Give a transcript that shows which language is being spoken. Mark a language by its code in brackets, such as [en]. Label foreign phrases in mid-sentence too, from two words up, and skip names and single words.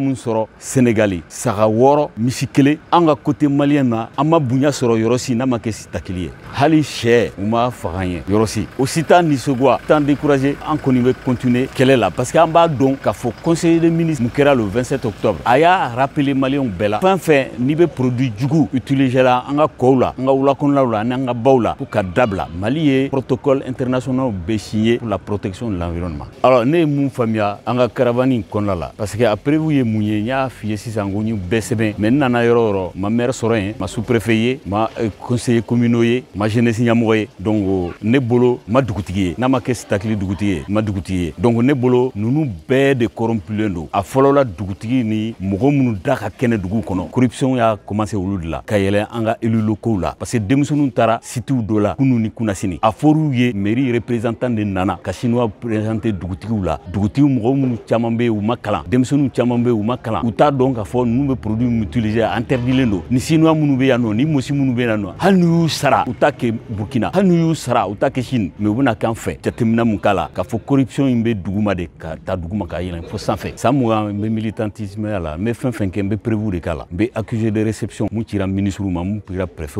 [bm] mun sɔrɔ Sénégali saga 6 misi 1 an ka côté Maliyɛn na an ma bonya sɔrɔ yɔrɔ si n'a ma kɛ Sitakili ye hali sɛ u ma faga ye yɔrɔ si o si t'an nisɔngoya t'an décourager an kɔni bɛ continuer kɛlɛ la [fr] parce que [bm] an b'a dɔn k'a fɔ [fr] conseiller des ministres [bm] mun kɛra [fr] le 27 octobre [bm] a y'a rappeler Maliyɛnw bɛɛ la fɛn fɛn n'i bɛ produit jugu utiliser la an ka kɔw la an ka wulakɔnɔlaw la ani an ka baw la pour ka dabila Mali ye [fr] protocole international [bm] bɛ [fr] signé pour la protection de l'environnement. [bm] Alors ne ye mun faamuya an ka caravane in kɔnɔna la [fr] parce que après [bm] u ye mun ye n y'a f'i ye sisan ko n y'u bɛɛ sɛbɛn mais n nana yɔrɔ o yɔrɔ ma maire sɔrɔ yen ma sous-préfet ye ma [fr] conseiller communaux [bm] ye ma jeunesse ɲɛmɔgɔ ye donc ne bolo ma dugutigi ye n'a ma kɛ Sitakili dugutigi ye ma dugutigi ye donc ne bolo ninnu bɛɛ de corrompulen don a fɔlɔla dugutigi ni mɔgɔ minnu da ka kɛnɛ dugu kɔnɔ corruption y'a commencé olu de la ka yɛlɛ an ka [fr] élus locaux [bm] la [fr] parce que [bm] denmisɛnninw taara sitiw dɔ la kunu ni kunasini a fɔr'u ye [fr] mairie représentant de [bm] nana ka chinois présenter dugutigiw la dugutigiw mɔgɔ minnu caman bɛ u ma kalan denmisɛnninw caman bɛ u ma kalan u t'a dɔn k'a fɔ ninnu bɛ produit min utiliser interdilen don ni chinois minnu bɛ yan nɔ ni mosi minnu bɛ yan nɔ hali n'u y'u sara u t'a kɛ Burkina hali n'u y'u sara u t'a kɛ Chine mais u bɛna k'an fɛ jateminɛ mun k'a la k'a fɔ corruption in bɛ duguma de ka taa duguma ka yɛlɛn fo sanfɛ san mugan n bɛ militantisme la n bɛ fɛn fɛn kɛ n bɛ [fr] prévu de [bm] k'a la n bɛ [fr] accusé de réception [bm] mun cira ministres ma mun cira préfet